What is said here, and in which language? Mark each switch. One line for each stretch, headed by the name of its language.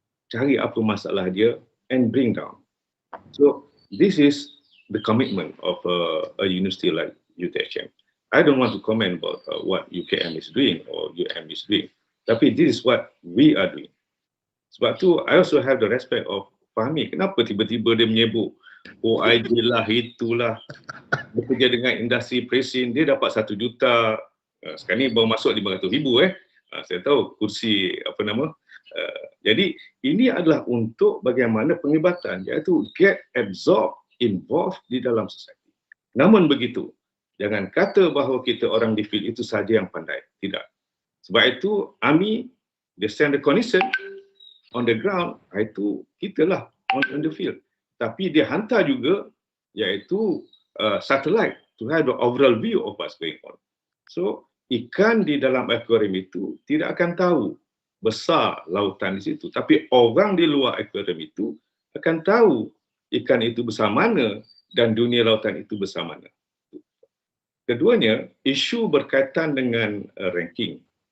Malay: Cari apa masalah dia
English: and bring down. So this is the commitment of a university like UTHM. I don't want to comment about what UKM is doing or UM is doing. Tapi this is what we are doing.
Malay: Sebab tu
English: I also have the respect of Fahmi.
Malay: Kenapa tiba-tiba dia menyebut OIG lah, itulah, bekerja dengan industri presin, dia dapat 1 juta. Sekarang ni baru masuk 500,000 saya tahu kursi jadi ini adalah untuk bagaimana penglibatan, iaitu
English: get absorbed, involved
Malay: di dalam society. Namun begitu, jangan kata bahawa kita orang di field itu saja yang pandai. Tidak.
English: Sebab itu AMI, they send the clinician on the ground,
Malay: itu kita lah
English: on the field.
Malay: Tapi dia hantar juga iaitu
English: satellite to have the overall view of what's going on.
Malay: So ikan di dalam akuarium itu tidak akan tahu besar lautan di situ, tapi orang di luar akuarium itu akan tahu ikan itu besar mana dan dunia lautan itu besar mana. Keduanya, isu berkaitan dengan ranking.